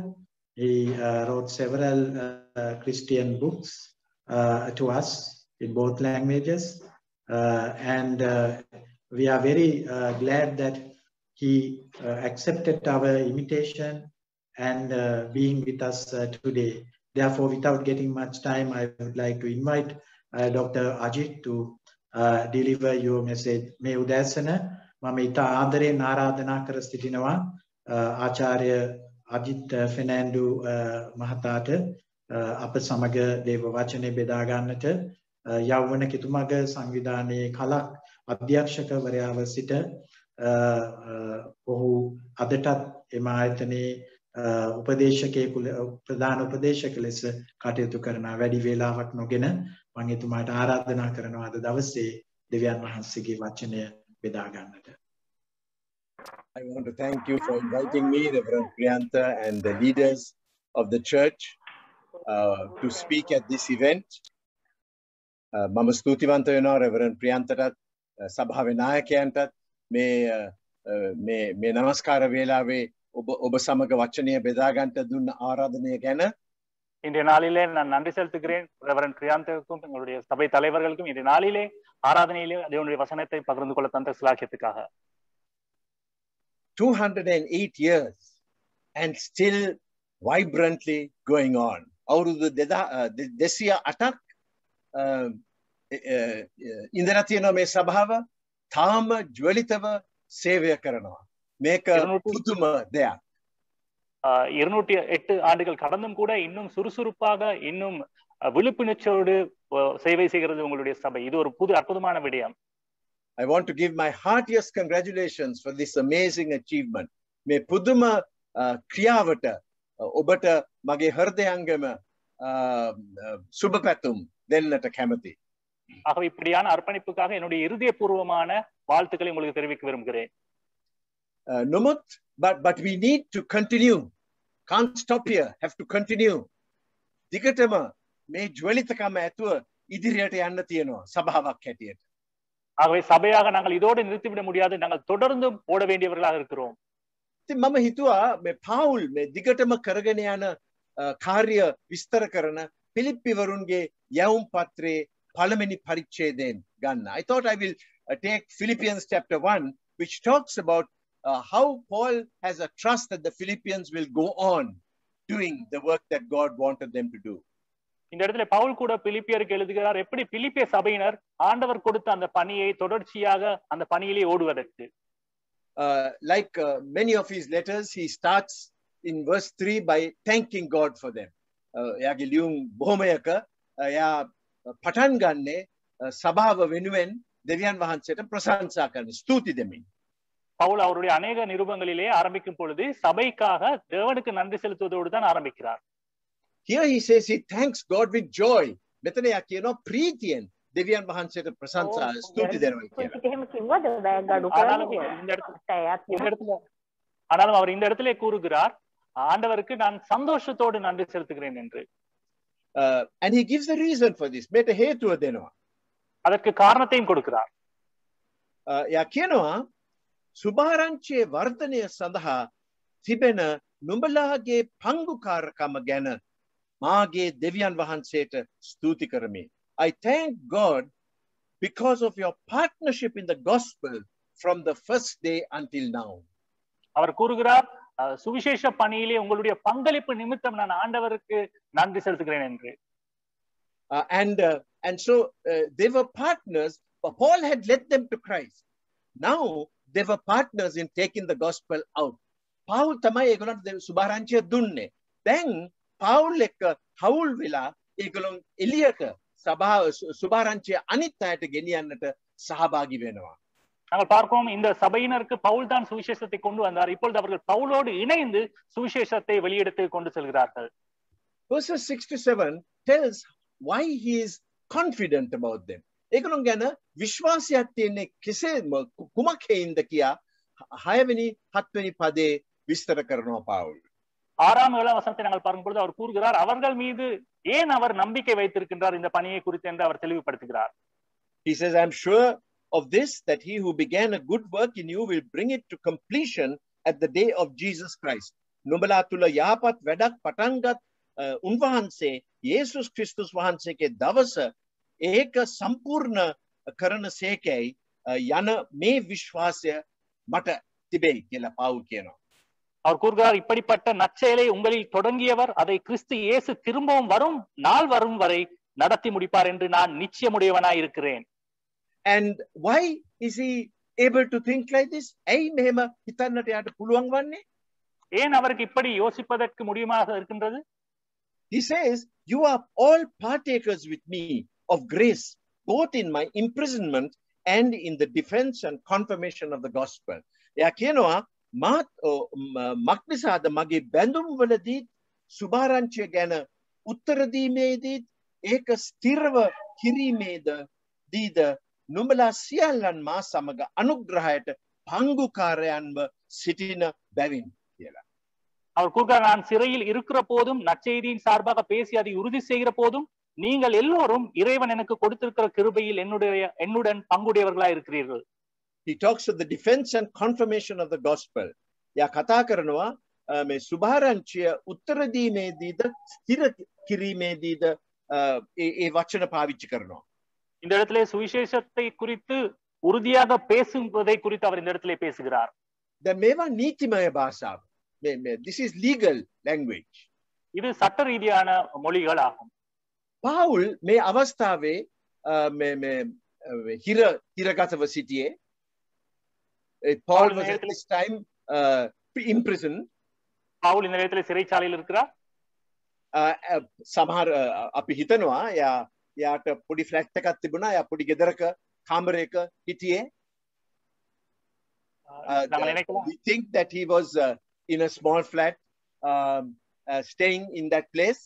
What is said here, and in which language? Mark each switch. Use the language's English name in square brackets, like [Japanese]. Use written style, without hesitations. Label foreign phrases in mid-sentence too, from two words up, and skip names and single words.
[English] He wrote several Christian books to us in both languages, and we are very glad that he accepted our invitation and being with us today. Therefore, without getting much time, I would like to invite Dr. Ajit to deliver your message. [Sinhala] මේ උදෑසන මම ඉතා ආදරයෙන් ආරාධනා කර සිටිනවා ආචාර්ය අජිත් ෆෙනෑන්ඩු මහතාට අප සමග දේව වචනේ බෙදා ගන්නට යෞවන කිතුමග සංවිධානයේ කලක් අධ්‍යක්ෂකවරයාව සිට ඔහු අදටත් එම ආයතනයේ උපදේශකයෙකු ප්‍රධාන උපදේශක ලෙස කටයුතු කරන වැඩි වේලාවක් නොගෙන මම එතුමාට ආරාධනා කරනවා අද දවසේ දෙවියන් වහන්සේගේ වචනය බෙදා ගන්නට. [English] I want to thank you for inviting me, Reverend Priyantha, and the leaders of the church to speak at this event. [Sinhala] මම ස්තුතිවන්ත වෙනවා Reverend Priyanthaට සභාවේ නායකයන්ටත් මේ නමස්කාර වේලාවේ ඔබ සමග වචනය බෙදා ගන්නට දුන්න ආරාධනය ගැන. [Tamil] இன்றைய நாளிலே நான் நன்றி செலுத்துகிறேன் ரெவரண்ட் பிரியாந்தருக்கும் எங்களுடைய சபை தலைவர்களுக்கும் இன்றைய நாளிலே ஆராதனையிலே தேவனுடைய வசனத்தை பகிர்ந்து கொள்ள தந்த சிலாக்கியத்துக்காக. [English] 208 years and still vibrantly going on. [Sinhala] අවුරුදු 208ක් ඉඳලා තියෙනවා මේ සභාව තාම ජ්වලිතව සේවය කරනවා. මේක පුදුම දෙයක්. [Tamil] 208 ஆண்டுகள் கடந்தும் கூட இன்னும் சுறுசுறுப்பாக இன்னும் விழிப்புணர்ச்சியோடு சேவை செய்கிறது உங்களுடைய சபை. இது ஒரு புது அற்புதமான விடயம். [English] I want to give my heartiest congratulations for this amazing achievement. [Sinhala] මේ පුදුම ක්‍රියාවට ඔබට මගේ හෘදයාංගම සුබ පැතුම් දෙන්නට කැමතියි. [Tamil] ஆகவே இப்படியான அர்ப்பணிப்புக்காக என்னுடைய இருதயபூர்வமான வாழ்த்துக்களை உங்களுக்கு தெரிவிக்க விரும்புகிறேன். [English] Nomot, but we need to continue. Can't stop here. Have to continue. [Sinhala] දිගටම මේ ජ්වලිතකම ඇතුව ඉදිරියට යන්න තියෙනවා සභාවක් හැටියට. [Tamil] ஆகவே சபையாக நாங்கள் இதோடு நிறுத்திவிட முடியாது. நாங்கள் தொடர்ந்து ஓட வேண்டியவர்களாக இருக்கிறோம். [Sinhala] ඉතින් මම හිතුවා මේ පාවුල් මේ දිගටම කරගෙන යන කාර්ය විස්තර කරන පිලිප්පි වරුන්ගේ යවුම් පත්‍රයේ පළවෙනි පරිච්ඡේදයෙන් ගන්න. [English] I thought I will take Philippians chapter 1 which talks about how Paul has a trust that the Philippians will go on doing the work that God wanted them to do. [Tamil] இந்த இடத்துல பவுல் கூட பிலிப்பியருக்கு எழுதுகிறார் எப்படி பிலிப்பிய சபையினர் ஆண்டவர் கொடுத்த அந்த பணியை தொடர்ச்சியாக அந்த பணியிலே ஓடுவதற்கு. [English] Like many of his letters, he starts in verse 3 by thanking God for them. [Sinhala] එයාගේ ලියුම් බොහොමයක එයා පටන් ගන්නේ සභාව වෙනුවෙන් දෙවියන් වහන්සේට ප්‍රශංසා කරන ස්තුති දෙමින්. [Tamil] பவுல் அவருடைய அநேக நிருபங்களிலே ஆரம்பிக்கும் பொழுது சபைக்காக தேவனுக்கு நன்றி செலுத்துவதோடு தான் ஆரம்பிக்கிறார். [English] Here he says he thanks God with joy. [Sinhala] මෙතන යා කියනවා ප්‍රීතියෙන් දෙවියන් වහන්සේට ප්‍රශංසා ස්තුති දෙනවා කියලා. [Tamil] ஆனாலும் அவர் இந்த இடத்திலே கூறுகிறார் ஆண்டவருக்கு நான் சந்தோஷத்தோடு நன்றி செலுத்துகிறேன் என்று. [English] And he gives the reason for this. [Sinhala] මේට හේතුව දෙනවා. [Tamil] அதற்கு காரணத்தையும் கொடுக்கிறார். [Sinhala] යා කියනවා සුභාරංචියේ වර්ධනය සඳහා තිබෙන නුඹලාගේ පංගුකාරකම ගැන මාගේ දෙවියන් වහන්සේට ස්තුති කරමි. [English] I thank God because of your partnership in the gospel from the first day until now. [Tamil] அவர் கூறுகிறார் சுவிசேஷ பணியிலே உங்களுடைய பங்களிப்பு நிமித்தம் நான் ஆண்டவருக்கு நன்றி செலுத்துகிறேன் என்று. [English] And so they were partners. Paul had led them to Christ. Now they were partners in taking the gospel out. [Sinhala] Paul තමයි ඒගොල්ලන්ට සුභාරංචිය දුන්නේ. දැන් Paul එක හවුල් වෙලා ඒගොල්ලන් එළියට සුභාරංචිය අනිත් අයට ගෙනියන්නට සහභාගී වෙනවා. [Tamil] நாங்கள் பார்க்கிறோம் இந்த சபையினருக்கு பவுல் தான் சுவிசேஷத்தை கொண்டு வந்தார். இப்பொழுது அவர்கள் பவுலோடு இணைந்து சுவிசேஷத்தை வெளியிடத்து கொண்டு செல்கிறார்கள். [English] Verses 6 to 7 tells why he is confident about them. [Sinhala] ඒගොල්ලන් ගැන විශ්වාසයක් තියෙන්නේ කෙසේ කුමක් හේින්ද කියා 6 වෙනි 7 වෙනි පදේ විස්තර කරනවා පවුල්. [Tamil] 6ஆம் 7ஆம் வசனத்தை நாங்கள் பார்க்கும்போது அவர் கூறுகிறார் அவர்கள் மீது ஏன் அவர் நம்பிக்கை வைத்திருக்கின்றார் இந்த பணியை குறித்து என்று அவர் தெளிவுபடுத்துகிறார். [English] He says, I'm sure of this, that he who began a good work in you will bring it to completion at the day of Jesus Christ. [Sinhala] නුඹලා තුල යහපත් වැඩක් පටන්ගත් උන්වහන්සේ යේසුස් ක්‍රිස්තුස් වහන්සේගේ දවස ඒක සම්පූර්ණ කරන සේකයි යන මේ විශ්වාසය මට තිබෙයි කියලා පවුල් කියනවා. [Tamil] அவர் கூறுகிறார் இப்படிப்பட்ட நற்செயலை உங்களில் தொடங்கியவர் அதை கிறிஸ்து இயேசு திரும்பவும் வரும் நாள் வரும் வரை நடத்தி முடிப்பார் என்று நான் நிச்சயமுடையவனாய் இருக்கிறேன். [English] And why is he able to think like this? [Sinhala] ඇයි මෙහෙම හිතන්නට යාට පුළුවන් වන්නේ? [Tamil] ஏன் அவருக்கு இப்படி யோசிப்பதற்கு முடியுமாக இருக்கின்றது? [English] He says, you are all partakers with me of grace, both in my imprisonment and in the defense and confirmation of the gospel. [Sinhala] එයා කියනවා මක්නිසාද මගේ බැඳුම් වලදී සුභාරංචිය ගැන උත්තර දීමේදී ඒක ස්ථිරව කිරීමේද දීද නුඹලා සියල්ලන් මා සමග අනුග්‍රහයට පංගුකාරයන්ව සිටින බැවින් කියලා. [Tamil] அவர் கூறுகிறார் நான் சிறையில் இருக்கிற போதும் நற்செய்தியின் சார்பாக பேசி அதை உறுதி செய்கிற போதும் நீங்கள் எல்லோரும் இறைவன் எனக்கு கொடுத்திருக்கிற கிருபையில் என்னுடன் பங்குடையவர்களாய் இருக்கிறீர்கள். [English] He talks of the defense and confirmation of the gospel. [Sinhala] යා කතා කරනවා මේ සුභාරංචිය උත්තර දීමේදීද ස්ථිර කිරීමේදීද ඒ වචන පාවිච්චි කරනවා. [Tamil] இந்த இடத்திலே சுவிசேஷத்தை குறித்து உறுதியாக பேசுவதை குறித்து அவர் இந்த இடத்திலே பேசுகிறார். [Sinhala] දැන් මේවා නීතිමය භාෂාව. [English] This is legal language. [Tamil] இது சட்ட ரீதியான மொழிகள் ஆகும். [Sinhala] පවුල් මේ අවස්ථාවේ මේ හිරගතව සිටියේ. [English] Paul was at this time imprisoned. [Tamil] பவுல் இந்த நேரத்திலே சிறைச்சாலையில் இருக்கிறார். [Sinhala] සමහර අපි හිතනවා යාට පොඩි ෆ්ලැට් එකක් තිබුණා. යා පොඩි ගෙදරක කාමරයක හිටියේ. [English] We think that he was in a small flat staying in that place.